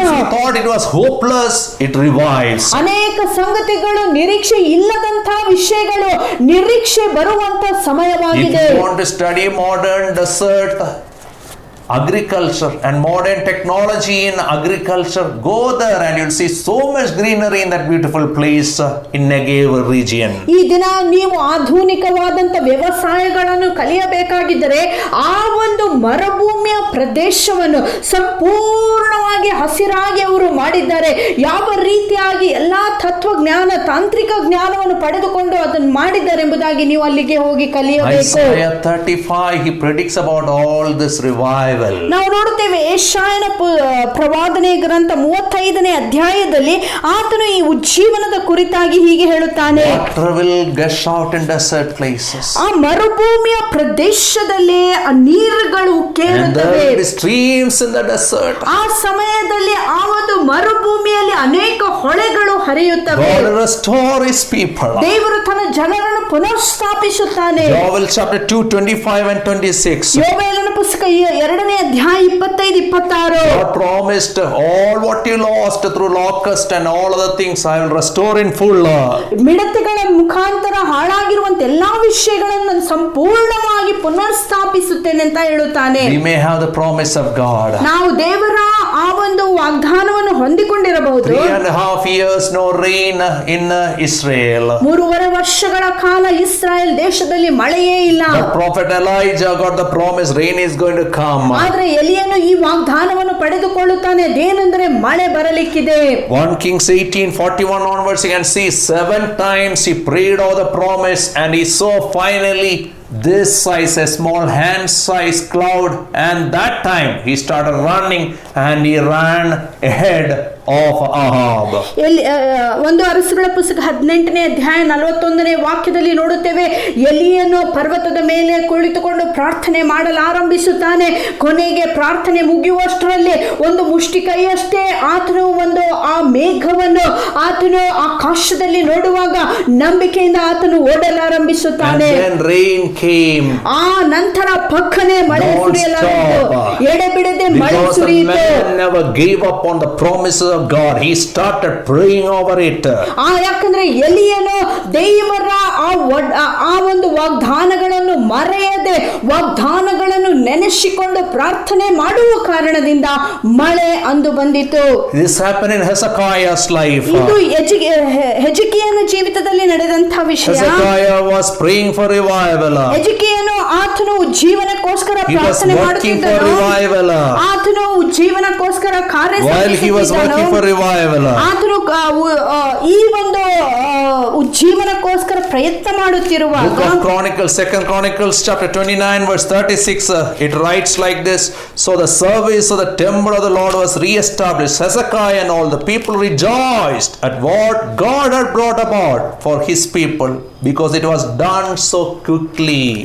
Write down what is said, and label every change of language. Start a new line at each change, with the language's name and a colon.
English: things we thought it was hopeless, it revives.
Kannada: ಅನೇಕ ಸಂಗತಿಗಳು ನಿರೀಕ್ಷೆ ಇಲ್ಲದಂತಹ ವಿಷಯಗಳು ನಿರೀಕ್ಷೆ ಬರುವಂತ
English: If
Kannada: ಸಮಯವಾಗಿದೆ.
English: you want to study modern desert agriculture and modern technology in agriculture, go there and you'll see so much greenery in that beautiful place in Negev region.
Kannada: ಈ ದಿನ ನೀವು ಆಧುನಿಕವಾದಂತ ವ್ಯವಸಾಯಗಳನ್ನು ಕಲಿಯಬೇಕಾಗಿದ್ದರೆ ಆ ಒಂದು ಮರುಭೂಮಿಯ ಪ್ರದೇಶವನ್ನು ಸಂಪೂರ್ಣವಾಗಿ ಹಸಿರಾಗಿ ಅವರು ಮಾಡಿದ್ದಾರೆ. ಯಾವ ರೀತಿಯಾಗಿ ಎಲ್ಲಾ ತತ್ವಜ್ಞಾನ ತಾಂತ್ರಿಕ ಜ್ಞಾನವನ್ನು ಪಡೆದುಕೊಂಡು ಅದನ್ನು ಮಾಡಿದ್ದಾರೆ ಎಂಬುದಾಗಿ ನೀವು ಅಲ್ಲಿಗೆ ಹೋಗಿ ಕಲಿಯಬೇಕು.
English: Isaiah 35, he predicts about all this revival.
Kannada: ನಾವು ನೋಡುತ್ತೇವೆ ಯೆಶಾಯನ ಪ್ರವಾದನೆ ಗ್ರಂಥ 35ನೇ ಅಧ್ಯಾಯದಲ್ಲಿ ಆತನು ಈ ಉಜ್ಜೀವನದ ಕುರಿತಾಗಿ ಹೀಗೆ ಹೇಳುತ್ತಾನೆ.
English: Water will gush out in desert places.
Kannada: ಆ ಮರುಭೂಮಿಯ ಪ್ರದೇಶದಲ್ಲಿ ಆ ನೀರುಗಳು
English: And
Kannada: ಕೇಳುತ್ತವೆ.
English: there will be streams in the desert.
Kannada: ಆ ಸಮಯದಲ್ಲಿ ಆ ಒಂದು ಮರುಭೂಮಿಯಲ್ಲಿ ಅನೇಕ ಹೊಳೆಗಳು ಹರಿಯುತ್ತವೆ.
English: God will restore his people.
Kannada: ದೇವರು ತನ್ನ ಜನರನ್ನು ಪುನಃಸ್ಥಾಪಿಸುತ್ತಾನೆ.
English: Joel chapter 2, 25 and 26.
Kannada: ಯೋವೇಲನ ಪುಸ್ತಕ 2ನೇ ಅಧ್ಯಾಯ 25-26.
English: God promised all what you lost through locust and all other things I will restore in full.
Kannada: ಮಿಡತೆಗಳ ಮುಖಾಂತರ ಹಾಳಾಗಿರುವಂತ ಎಲ್ಲಾ ವಿಷಯಗಳನ್ನು ನಾನು ಸಂಪೂರ್ಣವಾಗಿ ಪುನರ್ಸ್ಥಾಪಿಸುತ್ತೇನೆ ಅಂತ ಹೇಳುತ್ತಾನೆ.
English: We may have the promise of God.
Kannada: ನಾವು ದೇವರ ಆ ಒಂದು ವಾಗ್ದಾನವನ್ನು ಹೊಂದಿಕೊಂಡಿರಬಹುದು.
English: 3.5 years no rain in Israel.
Kannada: 3.5 ವರ್ಷಗಳ ಕಾಲ ಇಸ್ರಾಯೇಲ್ ದೇಶದಲ್ಲಿ ಮಳೆಯೇ ಇಲ್ಲ.
English: But prophet Elijah got the promise rain is going to come.
Kannada: ಆದ್ರೆ ಎಲಿಯನು ಈ ವಾಗ್ದಾನವನ್ನು ಪಡೆದುಕೊಳ್ಳುತ್ತಾನೆ, ಅದೇನೆಂದರೆ ಮಳೆ ಬರಲಿಕ್ಕಿದೆ.
English: 1 Kings 18:41 onwards you can see 7 times he prayed over the promise and he saw finally this size, a small hand size cloud, and that time he started running and he ran ahead of Ahab.
Kannada: ಒಂದು ಅರಸುಗಳ ಪುಸ್ತಕ 18ನೇ ಅಧ್ಯಾಯ 41ನೇ ವಾಕ್ಯದಲ್ಲಿ ನೋಡುತ್ತೇವೆ, ಎಲಿಯನು ಪರ್ವತದ ಮೇಲೆ ಕುಳಿತುಕೊಂಡು ಪ್ರಾರ್ಥನೆ ಮಾಡಲಾರಂಭಿಸುತ್ತಾನೆ. ಕೊನೆಗೆ ಪ್ರಾರ್ಥನೆ ಮುಗಿಯುವಷ್ಟರಲ್ಲಿ ಒಂದು ಮುಷ್ಟಿ ಕೈಯಷ್ಟೇ ಆತನು ಒಂದು ಆ ಮೇಘವನ್ನು ಆತನು ಆಕಾಶದಲ್ಲಿ ನೋಡುವಾಗ ನಂಬಿಕೆಯಿಂದ ಆತನು ಓಡಲಾರಂಭಿಸುತ್ತಾನೆ.
English: And then rain came.
Kannada: ಆ ನಂತರ ಪಕ್ಕನೆ ಮಳೆ ಸುರಿಯಲಾಯಿತು, ಎಡೆಬಿಡದೆ ಮಳೆ
English: Because the
Kannada: ಸುರಿಯಿತು.
English: man never gave up on the promises of God, he started praying over it.
Kannada: ಯಾಕಂದ್ರೆ ಎಲಿಯನು ದೇವರ ಆ ಒಂದು ವಾಗ್ದಾನಗಳನ್ನು ಮರೆಯದೆ ವಾಗ್ದಾನಗಳನ್ನು ನೆನೆಸಿಕೊಂಡು ಪ್ರಾರ್ಥನೆ ಮಾಡುವ ಕಾರಣದಿಂದ ಮಳೆ ಅಂದು ಬಂದಿತು.
English: This happened in Hezekiah's life.
Kannada: ಇದು ಹೆಜ್ಕೀಯನ ಜೀವಿತದಲ್ಲಿ ನಡೆದಂತಹ ವಿಷಯ.
English: Hezekiah was praying for revival.
Kannada: ಹೆಜ್ಕೀಯನು ಆತನು ಜೀವನಕ್ಕೋಸ್ಕರ
English: He was
Kannada: ಪ್ರಾರ್ಥನೆ
English: working for
Kannada: ಮಾಡುತ್ತಿದ್ದನು.
English: revival.
Kannada: ಆತನು ಜೀವನಕ್ಕೋಸ್ಕರ ಕಾರ್ಯ
English: While he was working for revival,
Kannada: ಆತನು ಈ ಒಂದು ಉಜ್ಜೀವನಕ್ಕೋಸ್ಕರ ಪ್ರಯತ್ನ ಮಾಡುತ್ತಿರುವಾಗ
English: Book of Chronicles, 2 Chronicles chapter 29 verse 36, it writes like this: So the service of the temple of the Lord was re-established. Hezekiah and all the people rejoiced at what God had brought about for his people, because it was done so quickly.